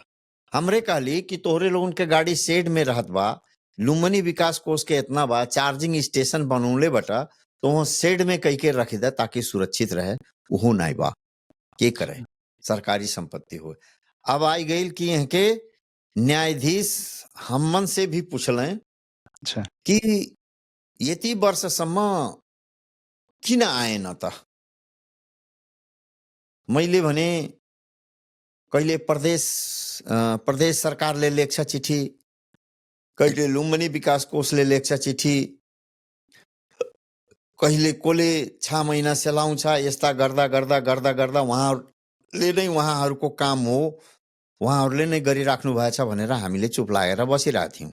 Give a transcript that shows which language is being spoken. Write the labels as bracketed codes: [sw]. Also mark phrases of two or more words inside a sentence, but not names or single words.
[bho] हमरे कहली कि तोहरे लोगन के गाड़ी शेड में रहत बा, लुम्बिनी विकास कोष के इतना बा, चार्जिंग स्टेशन बनौले बटा, तो वहाँ शेड में कई के रख दे ताकि सुरक्षित रहे, वो नहीं बा, के करे, सरकारी संपत्ति हो। अब आई गई कि यहाँ के न्यायाधीश हमन से भी पूछलें कि [ne] यति वर्ष सम्म किन आएन त? मैले भने कहिले प्रदेश सरकारले लेख्छ चिठी, कहिले लुम्बिनी विकास कोषले लेख्छ चिठी, कहिले कोले 6 महिना सेलाउँछ, यस्ता गर्दा गर्दा गर्दा गर्दा उहाँहरूले नै उहाँहरूको काम हो, उहाँहरूले नै गरिराख्नु भएछ भनेर हामीले चुप लागेर बसिरहेका थियौँ।